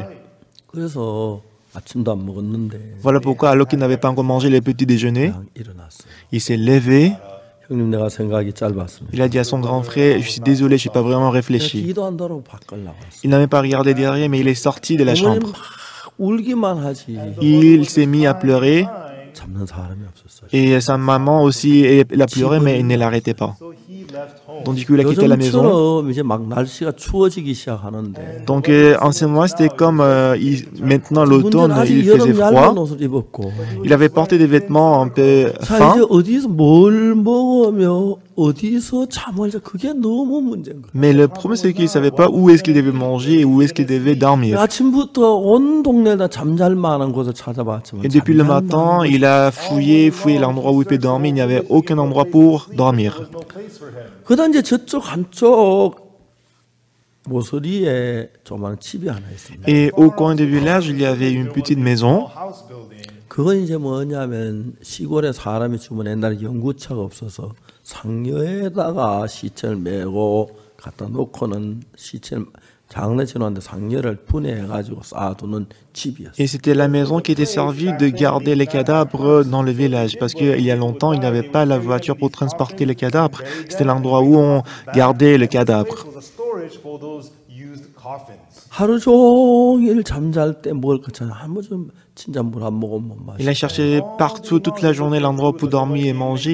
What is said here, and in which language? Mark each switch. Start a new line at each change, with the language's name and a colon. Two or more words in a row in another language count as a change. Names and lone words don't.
Korean: 그래서 아침도 안 먹었는데
French: Voilà pourquoi, alors qu'il n'avait pas encore mangé les petits déjeuners,
Korean: 그냥 일어났어요.
French: il s'est levé.
Korean: 형님 내가 생각이 짧았습니다.
French: Il a dit à son grand frère, je suis désolé, je n'ai pas vraiment réfléchi.
Korean: 기도 안 하고 밖을 나갔어요.
French: Il n'avait pas regardé derrière, mais il est sorti de la
Korean: 어머니
French: chambre.
Korean: 막 울기만 하지
French: Il s'est mis à pleurer.
Korean: 잡는 사람이 없었어요.
French: Et sa maman aussi, elle a pleuré, mais elle ne l'arrêtait pas. Donc du coup, il a quitté la maison.
Korean: 요즘처럼 이제 막 날씨가 추워지기 시작하는데
French: Donc en ce moment, c'était comme maintenant l'automne,
Korean: 문제는 아직
French: il faisait
Korean: 여름 얇은
French: froid.
Korean: 옷을 입었고
French: Il avait porté des vêtements un peu
Korean: 자
French: fins.
Korean: 이제 어디서 뭘 먹으며 어디서 잠을 자 그게 너무 문제인 거예요.
French: Mais le problème, c'est qu'il ne savait pas où est-ce qu'il devait manger et où est-ce qu'il devait dormir.
Korean: 아침부터 온 동네에다 잠잘 만한 곳을 찾아봤지만
French: Et depuis le
Korean: 잠잘
French: matin, il a fouillé l'endroit où il peut dormir. Il n'y avait aucun endroit pour dormir.
Korean: 그다음 이제 저쪽 한쪽 모서리에 조그마한 집이 하나 있습니다.
French: Et au coin du village, il y avait une petite maison.
Korean: 그건 이제 뭐냐면 시골에 사람이 죽으면 옛날에 연구차가 없어서 상여에다가 시체를 메고 갖다 놓고는 시체를
French: Et c'était la maison qui était servie de garder les cadavres dans le village. Parce qu'il y a longtemps, il n'y avait pas la voiture pour transporter les cadavres. C'était l'endroit où on gardait les cadavres. Il a cherché partout toute la journée l'endroit pour dormir et manger.